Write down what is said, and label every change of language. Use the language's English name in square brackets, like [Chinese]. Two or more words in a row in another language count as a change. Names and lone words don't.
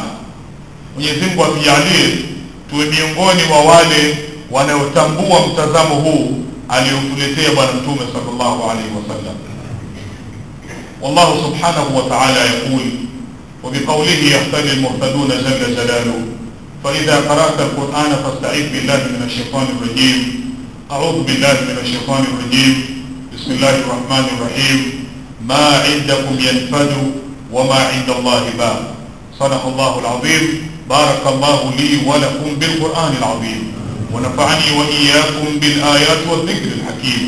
[Swahili] Mwenyezi Mungu atujalie tuwe miongoni wa wale wanaotambua mtazamo huu aliotuletea Bwana Mtume [Arabic] صلى الله عليه وسلم. والله سبحانه وتعالى يقول، وبقوله يهتدي المهتدون جل جلاله، فإذا قرأت القرآن فاستعذ بالله من الشيطان الرجيم. أعوذ بالله من الشيطان الرجيم. بسم الله الرحمن الرحيم. ما عندكم ينفد وما عند الله با. صدق الله العظيم. بارك الله لي ولكم بالقرآن العظيم. ونفعني وإياكم بالآيات والذكر الحكيم.